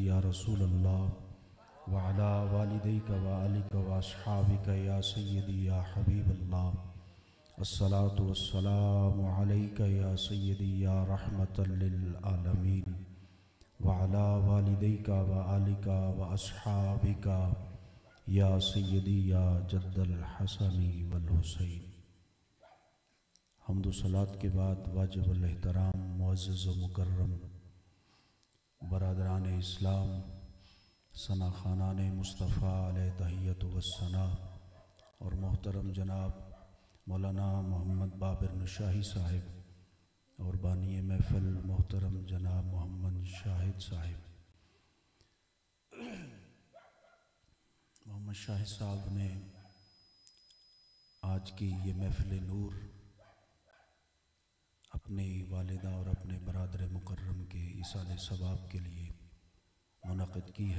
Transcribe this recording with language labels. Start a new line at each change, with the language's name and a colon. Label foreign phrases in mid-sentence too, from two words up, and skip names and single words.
Arabic: يا رسول الله وعلى والديك وآلك وأصحابك يا سيدي يا حبيب الله الصلاة والسلام عليك يا سيدي يا رحمة للعالمين وعلى والديك وآلك وأصحابك يا سيدي يا جد الحسن والحسين.
Urdu: حمد و صلاۃ کے بعد واجب الاحترام معزز و مکرم برادران اسلام ثنا خوانان مصطفیٰ علیہ تحیت و ثنا اور محترم جناب مولانا محمد بابر نشاہی صاحب اور بانی محفل محترم جناب محمد شاہد صاحب. محمد شاہد صاحب نے آج کی یہ محفل نور اپنی والدہ اور اپنے برادر مکرم کے ایصال ثواب کے لیے منعقد کی ہے.